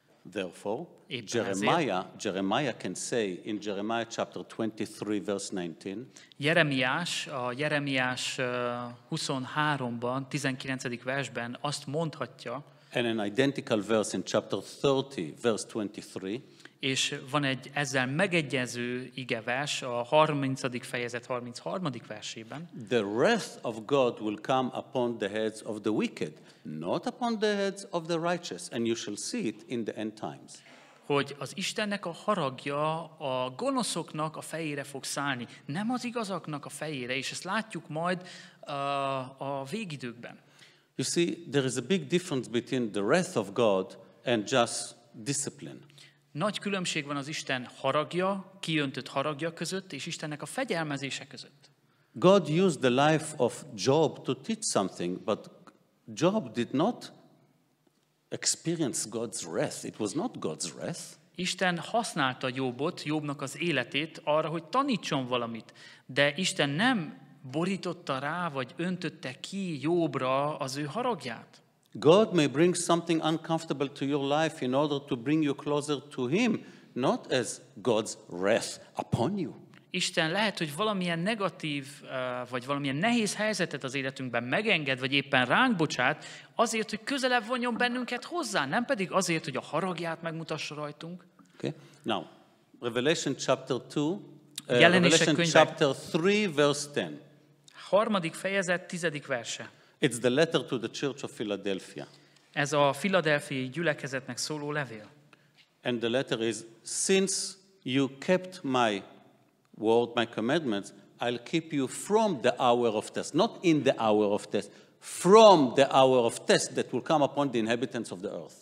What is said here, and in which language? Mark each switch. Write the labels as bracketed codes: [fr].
[en] Therefore, [hu] Éppen [en] Jeremiah can say in Jeremiah chapter 23, verse 19, [hu] Jeremiás, a Jeremiás 23-ban, 19. versben azt mondhatja, [en] and an identical verse in chapter 30, verse 23, [hu] és van egy ezzel megegyező igevers a 30. fejezet 33. versében, [en] the wrath of God will come upon the heads of the wicked, not upon the heads of the righteous, and you shall see it in the end times. [hu] hogy az Istennek a haragja a gonoszoknak a fejére fog szállni, nem az igazaknak a fejére, és ezt látjuk majd a végidőkben. [en] You see, there is a big difference between the wrath of God and just discipline. [hu] Nagy különbség van az Isten haragja, kiöntött haragja között, és Istennek a fegyelmezése között. [en] God used the life of Job to teach something, but Job did not experienced God's wrath. It was not God's wrath. [hu] Isten használta Jobbnak az életét arra, hogy tanítson valamit, de Isten nem borította rá, vagy öntötte ki Jobbra az ő haragját. [en] God may bring something uncomfortable to your life in order to bring you closer to Him, not as God's wrath upon you. [hu] Isten lehet, hogy valamilyen negatív, vagy valamilyen nehéz helyzetet az életünkben megenged, vagy éppen ránk bocsát, azért, hogy közelebb vonjon bennünket hozzá, nem pedig azért, hogy a haragját megmutassa rajtunk. [en] Okay. Now, Revelation chapter 2, [hu] Jelenések [en] Revelation [hu] könyve. [en] chapter 3, verse 10. [hu] 3. fejezet, 10. verse. [en] It's the letter to the Church of Philadelphia. [hu] Ez a Philadelphiai gyülekezetnek szóló levél. [en] And the letter is, since you kept my word, my commandments, I'll keep you from the hour of test. Not in the hour of test, from the hour of test that will come upon the inhabitants of the earth.